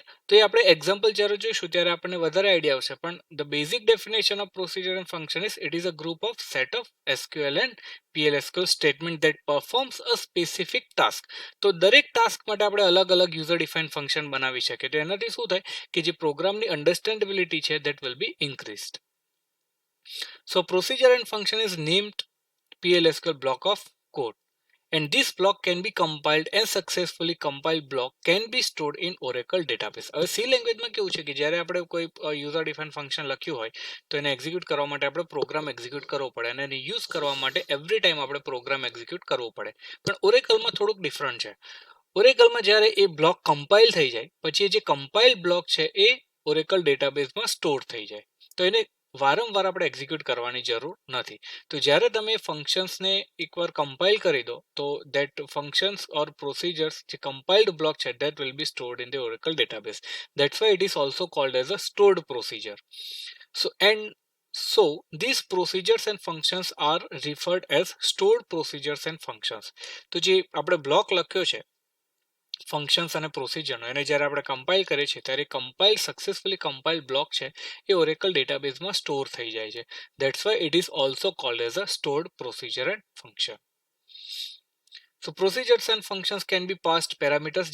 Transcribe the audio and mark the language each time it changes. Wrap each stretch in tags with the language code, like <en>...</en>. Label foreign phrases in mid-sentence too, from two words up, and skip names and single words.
<gu>તો એ આપણે એક્ઝામ્પલ જ્યારે જોઈશું ત્યારે આપણને વધારે આઈડિયા આવશે, પણ</gu> <en>the basic definition of procedure and function is it is a group of set of SQL and PLSQL statement that performs a specific task.</en> <gu>તો દરેક ટાસ્ક માટે આપણે અલગ અલગ</gu> <en>user define function</en> <gu>બનાવી શકીએ. તો એનાથી શું થાય કે જે પ્રોગ્રામની અન્ડરસ્ટેન્ડેબિલિટી છે</gu> <en>that will be increased. so procedure and function is named PLSQL block of code, and this block can be compiled and successfully compiled block can be stored in Oracle database.</en> <gu>હવે સી લેંગ્વેજમાં કેવું છે કે જ્યારે આપણે કોઈ</gu> <en>user define function</en> <gu>લખ્યું હોય તો એને એક્ઝિક્યુટ કરવા માટે આપણે પ્રોગ્રામ એક્ઝિક્યુટ કરવો પડે અને એને યુઝ કરવા માટે</gu> <en>every time</en> <gu>આપણે પ્રોગ્રામ એક્ઝિક્યુટ કરવો પડે. પણ ઓરેકલમાં થોડુંક ડિફરન્ટ છે. ઓરેકલમાં જ્યારે એ બ્લોક કમ્પાઇલ થઈ જાય પછી એ જે</gu> <en>compile block</en> <gu>છે એ ઓરેકલ ડેટાબેઝમાં સ્ટોર થઈ જાય. તો એને વારંવાર આપણે એક્ઝિક્યુટ કરવાની જરૂર નથી. તો જ્યારે તમે ફંક્શન્સને એકવાર કમ્પાઇલ કરી દો તો</gu> <en>that functions or procedures</en> <gu>જે</gu> <en>compiled block</en> <gu>છે</gu> <en>that will be stored in the Oracle database. That's why it is also called as a stored procedure. So these procedures and functions are referred as stored procedures and functions.</en> <gu>તો જે આપણે બ્લોક લખ્યો છે ફંક્શન્સ અને પ્રોસિજરનો એને જ્યારે આપણે કમ્પાઇલ કરીએ છીએ ત્યારે</gu> <en>successfully compiled block</en> <gu>છે એ ઓરેકલ ડેટાબેઝમાં સ્ટોર થઈ જાય છે.</gu> <en>that's why it is also called as a stored procedure and function. so procedures and functions can be passed parameters.</en>